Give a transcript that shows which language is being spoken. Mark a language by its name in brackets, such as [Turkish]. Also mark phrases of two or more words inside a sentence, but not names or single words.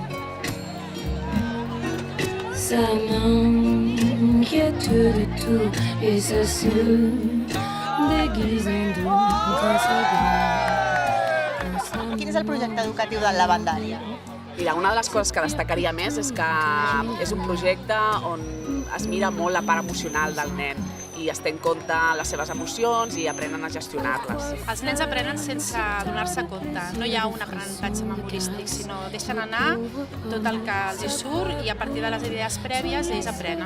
[French] Ça m'inquiète de tout et ça se déguise en doux grâce à [Catalan] Quin és el projecte educatiu del Lavandària? Mira, una de les coses que destacaria més és que és un projecte on es mira molt la part emocional del nen i es té en compte les seves emocions i aprenen a gestionar-les. Els nens aprenen sense donar-se compte. No hi ha un aprenentatge memorístic, sinó deixen anar tot el que els hi surt i a partir de les idees prèvies ells aprenen.